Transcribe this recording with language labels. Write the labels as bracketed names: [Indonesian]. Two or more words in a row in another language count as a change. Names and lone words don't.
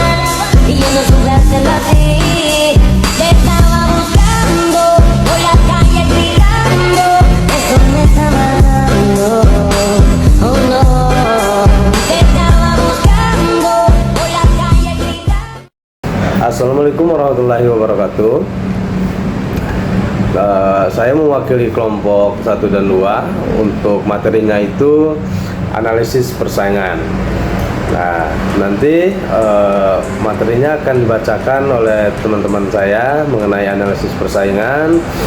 [Spanish] Y yo no supe hacerlo así. Te estaba buscando por la calle gritando. Eso me está matando. Oh no. Te estaba buscando por la calle gritando. [Arabic] السلام عليكم ورحمة الله وبركاته. [Indonesian] Saya mewakili kelompok 1 dan 2. Untuk materinya itu analisis persaingan. Nah, nanti materinya akan dibacakan oleh teman-teman saya mengenai analisis persaingan.